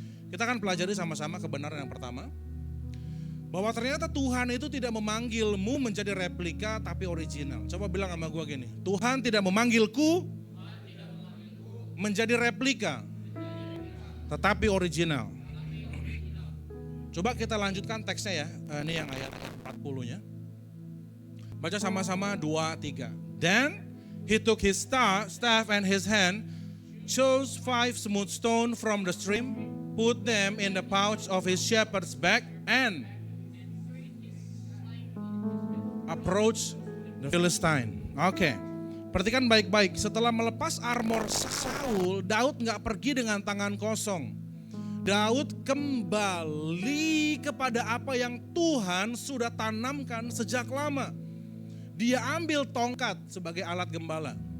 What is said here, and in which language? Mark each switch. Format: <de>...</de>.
<id>Kita akan pelajari sama-sama kebenaran yang pertama, bahwa ternyata Tuhan itu tidak memanggilmu menjadi replika tapi original. Coba bilang sama gue gini, Tuhan tidak memanggilku menjadi replika tetapi original. Coba kita lanjutkan teksnya ya, ini yang ayat 40-nya. Baca sama-sama 2-3.</id> <en>Then he took his staff and his hand, chose 5 smooth stones from the stream, put them in the pouch of his shepherd's bag, and approach the Philistine. Oke.</en> <id>Perhatikan baik-baik, setelah melepas armor Saul, Daud gak pergi dengan tangan kosong. Daud kembali kepada apa yang Tuhan sudah tanamkan sejak lama. Dia ambil tongkat sebagai alat gembala.</id>